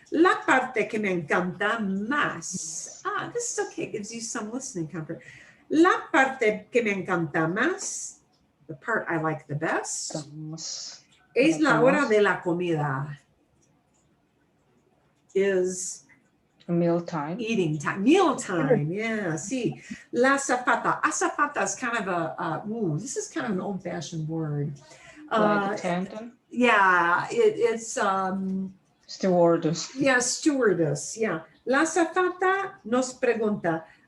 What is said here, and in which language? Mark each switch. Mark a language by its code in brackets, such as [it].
[es] La parte que me encanta más. [en] This is okay, it gives you some listening comfort. [es] La parte que me encanta más, [en] the part I like the best, [es] es la hora de la comida. [en] Is meal time. Eating time, meal time, yeah, see. La azafata. Azafata is kind of this is kind of an old-fashioned word. Like attendant? Yeah, it's stewardess. Yeah, stewardess, yeah. [es] La azafata nos pregunta.